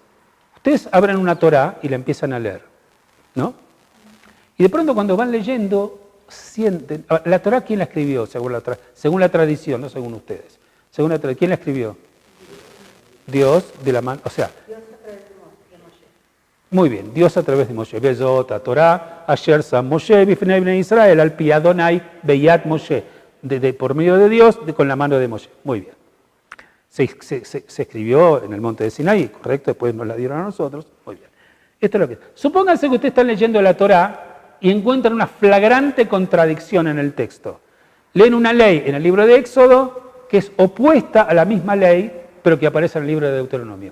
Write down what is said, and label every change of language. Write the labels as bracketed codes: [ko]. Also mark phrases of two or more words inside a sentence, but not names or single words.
[es] Ustedes abren una Torá y la empiezan a leer, ¿no? Y de pronto cuando van leyendo, sienten... ¿La Torá quién la escribió según la tradición, no según ustedes? ¿Quién la escribió? Dios de la mano, o sea... Dios a través de Moshe. Muy bien, Dios a través de Moshe. [he] בזאת, תורה, אשר שם משה, בפני בני ישראל, על פי אדוני, ביד משה. [es] Por medio de Dios, con la mano de Moshe. Muy bien. Se escribió en el monte de Sinaí, correcto, después nos la dieron a nosotros. Muy bien. Esto es lo que es. Supónganse que ustedes están leyendo la Torá y encuentran una flagrante contradicción en el texto. Leen una ley en el libro de Éxodo que es opuesta a la misma ley, pero que aparece en el libro de Deuteronomio.